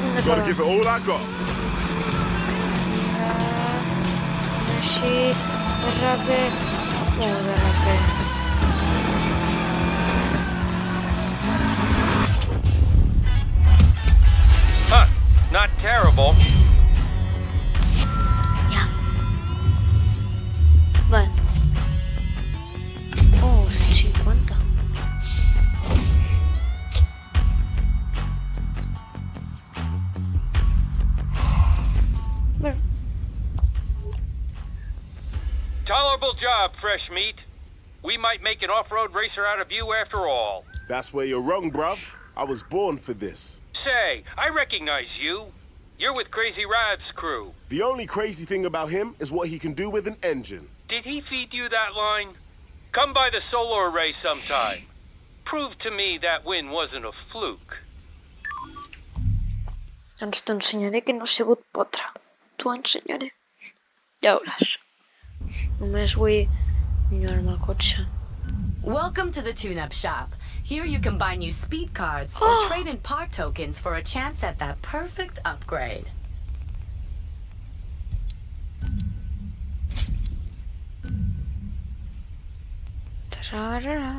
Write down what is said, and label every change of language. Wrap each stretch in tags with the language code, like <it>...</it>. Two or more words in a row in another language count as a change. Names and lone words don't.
<en>Gotta give it all I got.</en> <ca>Així, de ràpid. Molt de ràpid.</ca> <en>Huh, not terrible.</en> <ca>Ja. Vale.</ca> <es>Oh, 150. Bueno.</es> <en>Tolerable job, fresh meat. We might make an off-road racer out of you after all. That's where you're wrong, bruv. I was born for this. Say, I recognize you. You're with Crazy Rad's crew. The only crazy thing about him is what he can do with an engine. Did he feed you that line? Come by the solar array sometime. Prove to me that win wasn't a fluke.</en> <ca>Doncs t'ensenyaré que no ha sigut potre. T'ho ensenyaré. Ja veuràs. Només vull millorar-me el cotxe.</ca> <en>Welcome to the tune-up shop. Here you can buy new speed cards or trade in part tokens for a chance at that perfect upgrade. Tararara.</en>